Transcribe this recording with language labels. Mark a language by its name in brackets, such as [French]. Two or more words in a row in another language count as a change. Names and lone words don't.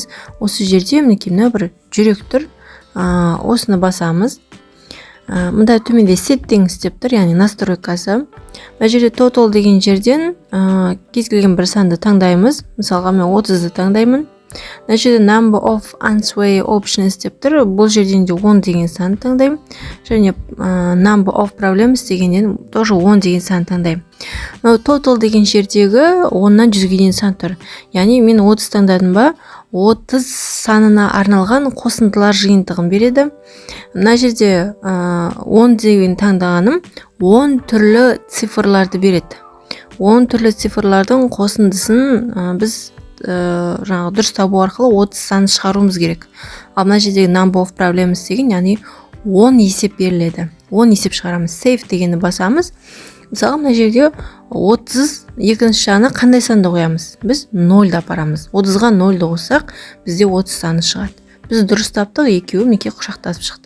[Kazakh] Осы жерде мінекей бір жүрек тұр. Осыны басамыз. Мұнда төменде settings деп тұр, яғни настройкасы. Мына жерде total деген жерден кез келген бір санды таңдаймыз. Мысалға мен 30-ды таңдаймын. Мына жерде [English] number of unsway options [Kazakh] деп тұр. Бұл жерден де 10 деген санды таңдаймын. Және [English] number of problems [Kazakh] дегеннен тоже 10 деген санды таңдаймын. Total деген жердегі 10-нан 100-ге дейін сан тұр. Яғни мен 30 таңдадым ба, 30 санына арналған қосындылар жиынтығын береді. Мына жерде 10 деген таңдағаным 10 түрлі цифрларды береді. 10 түрлі цифрлардың қосындысын біз дұрыс табу арқылы 30 санын шығаруымыз керек. Ал мына жердегі [English] number of problems [Kazakh] деген, яғни 10 есеп беріледі. 10 есеп шығарамыз. Save дегенді басамыз. Мысалы мына жерге 30 екінші жағына қандай санды қоямыз? Біз 0-ды апарамыз. 30-ға 0-ды қоссақ, бізде 30 саны шығады. Біз дұрыс таптық, екеуі мінекей құшақтасып шықты.